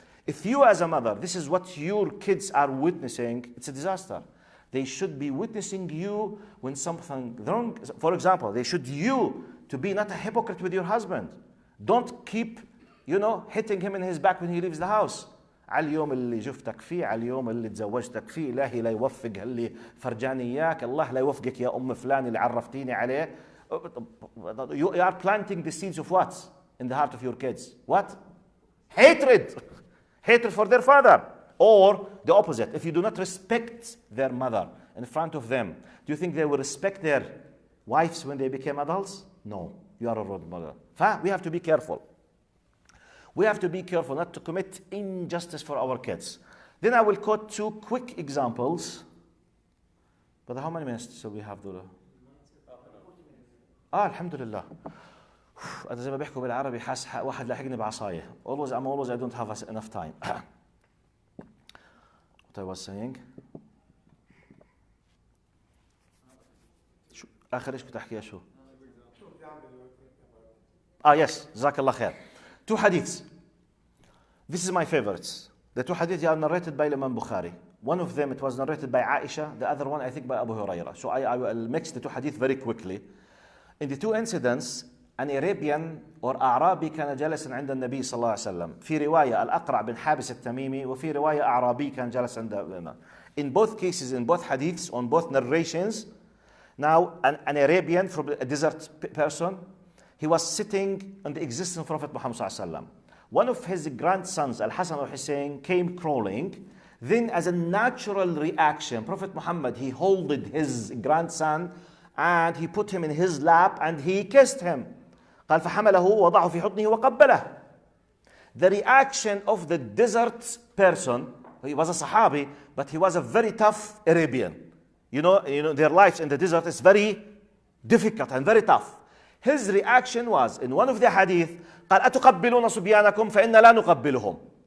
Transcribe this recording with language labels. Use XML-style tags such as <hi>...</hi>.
<en>If you as a mother, this is what your kids are witnessing, it's a disaster. They should be witnessing you when something wrong. For example, they should you to be not a hypocrite with your husband. Don't keep, hitting him in his back when he leaves the house.</en> <ar>على اليوم اللي جفتك فيه، على اليوم اللي تزوجتك فيه، إلهي لا يوفق اللي فرجاني إياك، الله لا يوفقك يا أم فلان اللي عرفتيني عليه.</ar> <en>You are planting the seeds of what in the heart of your kids? What? Hatred. Hatred for their father. Or the opposite. If you do not respect their mother in front of them, do you think they will respect their wives when they become adults? No. You are a role model. We have to be careful. We have to be careful not to commit injustice for our kids. Then I will quote two quick examples. But how many minutes do we have, Dula?</en> <ar>Alhamdulillah. أنا زي ما بيحكوا بالعربي حاس واحد لاحقني بعصاية.</ar> <en>Always I don't have enough time. What I was saying.</en> <ar>شو آخر إيش كنت أحكيها شو؟</ar> <en>Yes.</en> <ar>جزاك الله خير.</ar> <en>Two hadiths. This is my favorites. The two hadiths are narrated by Imam Bukhari. One of them, it was narrated by Aisha. The other one, I think, by Abu Hurairah. So I will mix the two hadiths very quickly. In the two incidents, an Arabian or</en> <ar>أعرابي كان جالسا عند النبي صلى الله عليه وسلم. في رواية الأقرع بن حابس التميمي وفي رواية أعرابي كان جالس عند.</ar> <en>In both cases, in both hadiths, on both narrations, now an Arabian from a desert person, he was sitting on the existing Prophet Muhammad sallallahu alaihi wasallam. One of his grandsons, Al-Hasan al-Hussein, came crawling. Then as a natural reaction, Prophet Muhammad, he holded his grandson and he put him in his lap and he kissed him.</en> <ar>قال فحمله وضعه في حضنه وقبله.</ar> <en>The reaction of the desert person, he was a Sahabi, but he was a very tough Arabian. You know, their lives in the desert is very difficult and very tough. His reaction was, in one of the hadith,</en> <ar>قال أتقبلون صبيانكم فإن لا نقبلهم.</ar>